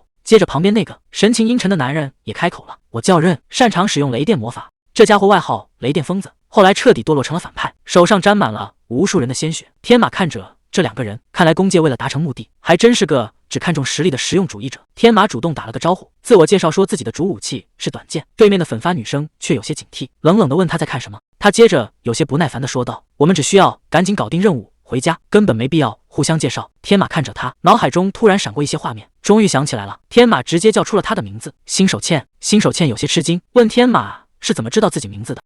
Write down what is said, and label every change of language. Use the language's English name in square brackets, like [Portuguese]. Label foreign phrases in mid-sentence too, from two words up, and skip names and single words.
[Chinese] 接着旁邊那個神情陰沉的男人也開口了：“我叫刃，擅長使用雷電魔法。” 這家伙外號雷電瘋子，後來徹底墮落成了反派，手上沾滿了無數人的鮮血。天馬看着這2個人，看來弓界為了達成目的，還真是個只看重實力的實用主義者。天馬主動打了個招呼，自我介紹說自己的主武器是短劍。對面的粉髮女生卻有些警惕，冷冷地問他在看什麼。他接着有些不耐煩地說道：“我們只需要趕緊搞定任務，回家，根本沒必要互相介紹。” 天馬看着他，腦海中突然閃過一些畫面，終於想起來了。天馬直接叫出了他的名字：新手茜。新手茜有些吃驚，問天馬是怎麼知道自己名字的。